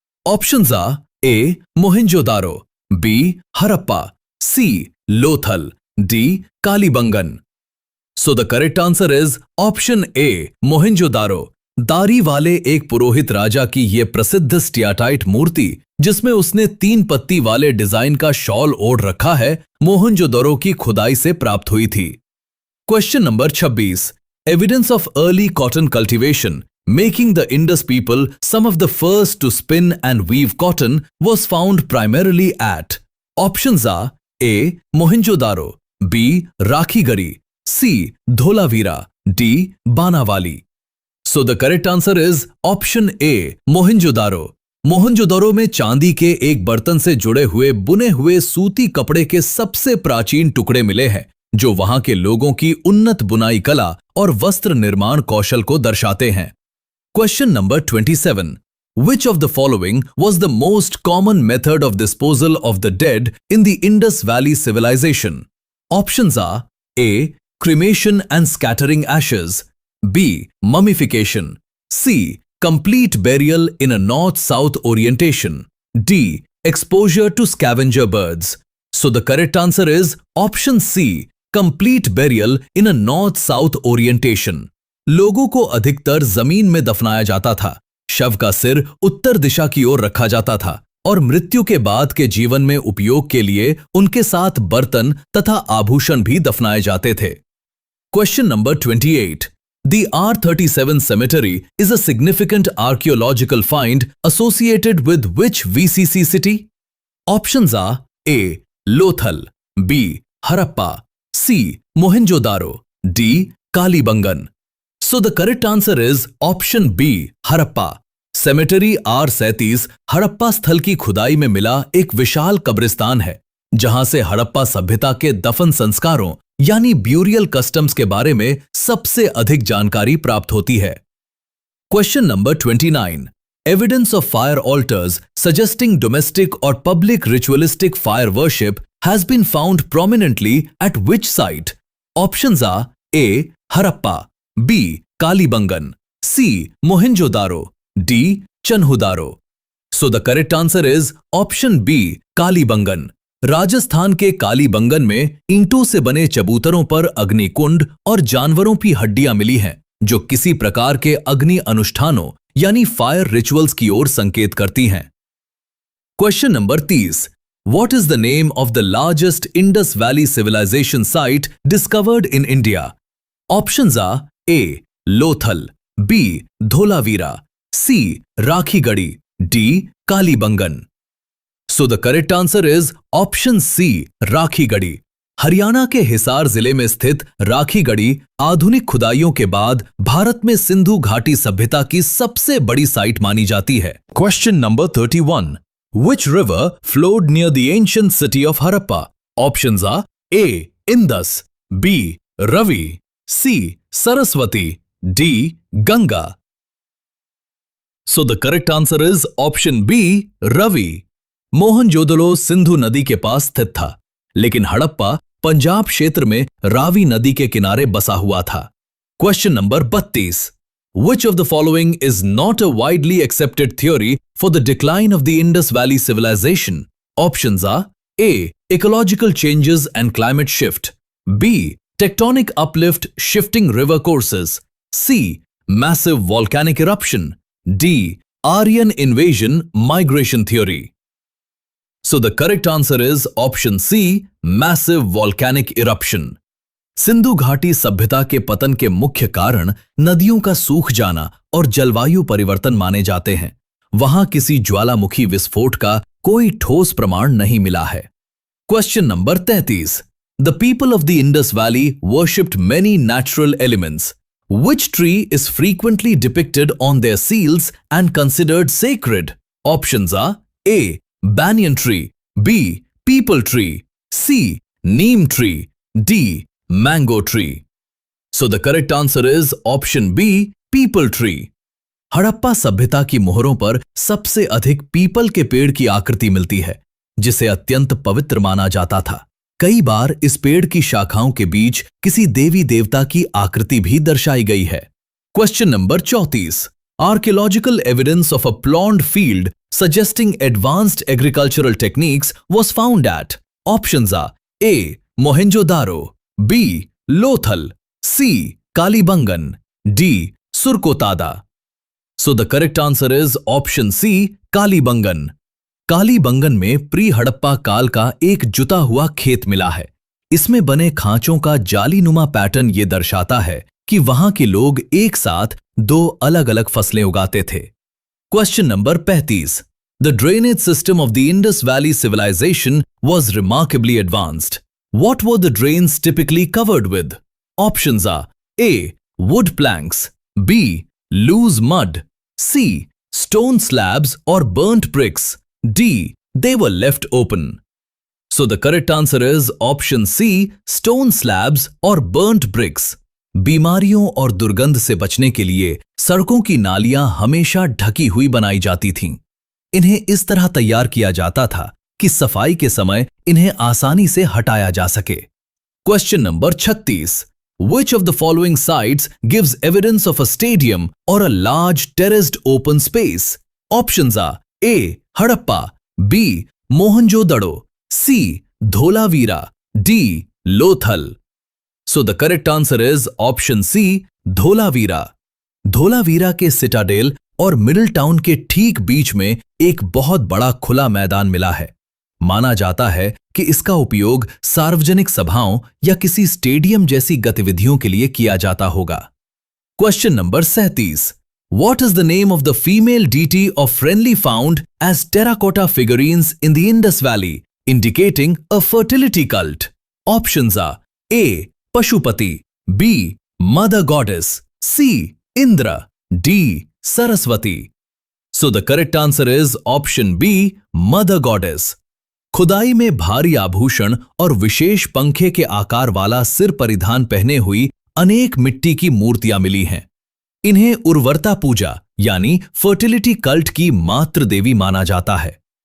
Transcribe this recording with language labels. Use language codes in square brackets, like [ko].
[en] Options are A Mohenjodaro, B Harappa, C Lothal, D Kalibangan. So the correct answer is option A, Mohenjodaro. [hi] दाढ़ी वाले एक पुरोहित राजा की यह प्रसिद्ध स्टियाटाइट मूर्ति, जिसमें उसने 3 पत्ती वाले डिजाइन का शॉल ओढ़ रखा है, मोहेंजोदारो की खुदाई से प्राप्त हुई थी। [en] Question number 26। Evidence of early cotton cultivation making the Indus people some of the first to spin and weave cotton was found primarily at. Options are A, Mohenjo-daro, B, Rakhigari, C, Dholavira, D, Banawali. So the correct answer is option A, Mohenjo-daro. [hi] Mohenjodaro में चांदी के एक बर्तन से जुड़े हुए बुने हुए सूती कपड़े के सबसे प्राचीन टुकड़े मिले हैं, जो वहां के लोगों की उन्नत बुनाई कला और वस्त्र निर्माण कौशल को दर्शाते हैं। [en] Question number 27. Which of the following was the most common method of disposal of the dead in the Indus Valley civilization? Options are A, cremation and scattering ashes, B, mummification, C, complete burial in a north-south orientation, D, exposure to scavenger birds. So the correct answer is option C, complete burial in a north-south orientation. [hi] लोगों को अधिकतर जमीन में दफनाया जाता था, शव का सिर उत्तर दिशा की ओर रखा जाता था और मृत्यु के बाद के जीवन में उपयोग के लिए उनके साथ बर्तन तथा आभूषण भी दफनाए जाते थे। [en] Question number 28। The R37 cemetery is a significant archaeological find associated with which VCC city? Options are A, Lothal, B, Harappa, C, Mohenjo-daro, D, Kalibangan. So the correct answer is option B, Harappa. [hi] Cemetery R37 Harappa स्थल की खुदाई में मिला एक विशाल कब्रिस्तान है, जहां से हड़प्पा सभ्यता के दफन संस्कारों यानी [en] burial customs [hi] के बारे में सबसे अधिक जानकारी प्राप्त होती है। [en] Question number 29। Evidence of fire altars suggesting domestic or public ritualistic fire worship has been found prominently at which site? Options are A, Harappa, B, Kalibangan, C, Mohenjo-daro, D, Chanhudaro. So the correct answer is option B, Kalibangan. [hi] Rajasthan के कालीबंगन में ईंटों से बने चबूतरों पर अग्निकुंड और जानवरों की हड्डियां मिली हैं, जो किसी प्रकार के अग्नि अनुष्ठानों यानी [en] fire rituals [hi] की ओर संकेत करती हैं। [en] Question number 30। What is the name of the largest Indus Valley civilization site discovered in India? Options are A, Lothal, B, Dholavira, C, Rakhigadi, D, Kalibangan. So the correct answer is option C, Rakhigadi. [hi] Haryana के हिसार जिले में स्थित राखीगढ़ी आधुनिक खुदाइयों के बाद भारत में सिंधु घाटी सभ्यता की सबसे बड़ी साइट मानी जाती है। [en] Question number 31। Which river flowed near the ancient city of Harappa? Options are A, Indus, B, Ravi, C, Saraswati, D, Ganga. So the correct answer is option B, Ravi. [hi] Mohenjodaro Sindhu नदी के पास स्थित था, लेकिन हड़प्पा पंजाब क्षेत्र में रावी नदी के किनारे बसा हुआ था। [en] Question number 32। Which of the following is not a widely accepted theory for the decline of the Indus Valley civilization? Options are A, ecological changes and climate shift, B, tectonic uplift shifting river courses, C, massive volcanic eruption, D, Aryan invasion migration theory. So the correct answer is option C, massive volcanic eruption. [hi] Sindhu घाटी सभ्यता के पतन के मुख्य कारण नदियों का सूख जाना और जलवायु परिवर्तन माने जाते हैं। वहां किसी ज्वालामुखी विस्फोट का कोई ठोस प्रमाण नहीं मिला है। [en] Question number 33। The people of the Indus Valley worshipped many natural elements. Which tree is frequently depicted on their seals and considered sacred? Options are A, banyan tree, B, peepal tree, C, neem tree, D, mango tree. So the correct answer is option B, peepal tree. [hi] Harappa सभ्यता की मोहरों पर सबसे अधिक people के पेड़ की आकृति मिलती है, जिसे अत्यंत पवित्र माना जाता था। कई बार इस पेड़ की शाखाओं के बीच किसी देवी देवता की आकृति भी दर्शाई गई है। [en] Question number 34। Archaeological evidence of a ploughed field suggesting advanced agricultural techniques was found at. Options are A. Mohenjo-daro, B. Lothal, C. Kalibangan, D. Surkotada. So the correct answer is option C. Kalibangan. [hi] Kalibangan में pre Harappa काल का एक जुता हुआ खेत मिला है। इसमें बने खांचों का जालीनुमा पैटर्न ये दर्शाता है कि वहां के लोग एक साथ दो अलग अलग फसलें उगाते थे। [en] Question number 35. The drainage system of the Indus Valley civilization was remarkably advanced. What were the drains typically covered with? Options are A. Wood planks, B. Loose mud, C. Stone slabs or burnt bricks, D. They were left open. So the correct answer is option C. Stone slabs or burnt bricks. [hi] बीमारियों और दुर्गंध से बचने के लिए सड़कों की नालियां हमेशा ढकी हुई बनाई जाती थीं। इन्हें इस तरह तैयार किया जाता था कि सफाई के समय इन्हें आसानी से हटाया जा सके। [en] Question number 36। Which of the following sites gives evidence of a stadium or a large terraced open space? Options are A. Harappa, B. Mohenjo-daro, C. Dholavira, D. Lothal. So the correct answer is option C. Dholavira. [hi] Dholavira के Citadel और middle town के ठीक बीच में एक बहुत बड़ा खुला मैदान मिला है। माना जाता है कि इसका उपयोग सार्वजनिक सभाओं या किसी स्टेडियम जैसी गतिविधियों के लिए किया जाता होगा। [en] Question number 37। What is the name of the female deity of friendly found as terracotta figurines in the Indus Valley, indicating a fertility cult? Options are A. Pashupati, B. Mother Goddess, C. Indra, D. Saraswati. So the correct answer is option B. Mother Goddess. [hi] खुदाई में भारी आभूषण और विशेष पंखे के आकार वाला सिर परिधान पहने हुई अनेक मिट्टी की मूर्तियां मिली हैं। इन्हें उर्वरता पूजा यानी [en] fertility cult [hi] की मातृ देवी माना जाता है।